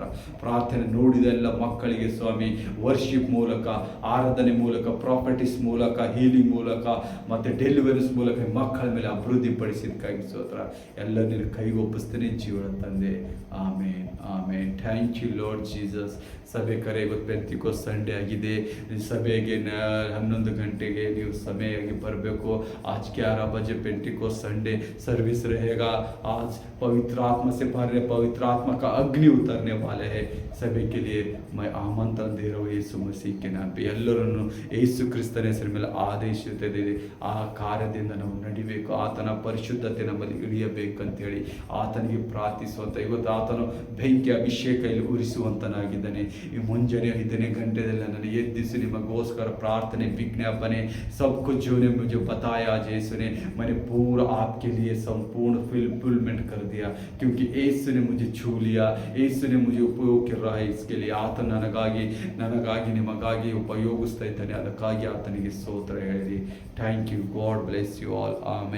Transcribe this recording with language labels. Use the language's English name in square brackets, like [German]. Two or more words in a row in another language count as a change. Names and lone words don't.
[Kannada] ಪ್ರಾರ್ಥನೆ ನೋಡಿದ ಎಲ್ಲ ಮಕ್ಕಳಿಗೆ ಸ್ವಾಮಿ ವರ್ಷಿಪ್ ಮೂಲಕ, ಆರಾಧನೆ ಮೂಲಕ, ಪ್ರಾಪರ್ಟೀಸ್ ಮೂಲಕ, ಹೀಲಿಂಗ್ ಮೂಲಕ ಮತ್ತು ಡೆಲಿವರೀಸ್ ಮೂಲಕ ಮಕ್ಕಳ ಮೇಲೆ ಅಭಿವೃದ್ಧಿ ಪಡಿಸಿದಕ್ಕಾಗಿ ಸ್ತೋತ್ರ. ಎಲ್ಲ ನಿನ್ನ ಕೈಗೊಪ್ಪಿಸ್ತೇನೆ ಜೀವನ ತಂದೆ. ಆಮೇನ್ ಆಮೇನ್. [English] Thank you Lord Jesus. [Kannada] ಸಭೆ ಕರೆ ಇವತ್ತು [English] Pentecost Sunday [Kannada] ಆಗಿದೆ. ಸಭೆಗೆ 11 ಗಂಟೆಗೆ ನೀವು ಸಮಯವಾಗಿ ಬರಬೇಕು. [Hindi] आज 11 बजे [English] Pentecost Sunday service [Hindi] रहेगा. आज पवित्र आत्मा से भर रहे, पवित्र आत्मा का अग्नि उतरने वाले हैं. सभी के लिए मैं आमंत्रण दे रहा हूँ यीशु मसीह के नाम पे. [Kannada] ಎಲ್ಲರನ್ನು ಯೇಸು ಕ್ರಿಸ್ತನ ಹೆಸರಿನ ಮೇಲೆ ಆದೇಶಿಸುತ್ತಿದೆ. ಆ ಕಾರ್ಯದಿಂದ ನಾವು ನಡಿಬೇಕು. ಆತನ ಪರಿಶುದ್ಧತೆ ನಮ್ಮಲ್ಲಿ ಇಳಿಯಬೇಕಂತೇಳಿ ಆತನಿಗೆ ಪ್ರಾರ್ಥಿಸುವಂತ. ಇವತ್ತು ಆತನು ಬೆಂಕಿ ಅಭಿಷೇಕ ಇಲ್ಲಿ ಉರಿಸುವಂತನಾಗಿದ್ದಾನೆ. ಈ ಮುಂಜಾನೆ 5ನೇ ಗಂಟೆದಲ್ಲಿ ನನ್ನ ಎದ್ದಿಸಿ ನಿಮಗೋಸ್ಕರ ಪ್ರಾರ್ಥನೆ, ವಿಜ್ಞಾಪನೆ, सब कुछ जो ने मुझे बताया आज यीशु ने, मैंने पूरा आपके लिए संपूर्ण फुलफिलमेंट कर दिया, क्योंकि यीशु ने मुझे छू लिया, यीशु ने मुझे उपयोग कर रहा है. [Hindi] इसके लिए [Kannada] ಆತ ನನಗಾಗಿ ನಿಮಗಾಗಿ ಉಪಯೋಗಿಸ್ತಾ ಇದ್ದಾನೆ. ಅದಕ್ಕಾಗಿ ಆತನಿಗೆ ಸ್ತೋತ್ರ ಹೇಳಿರಿ. [English] Thank you. God bless you all. [Kannada] ಆಮೇನ್.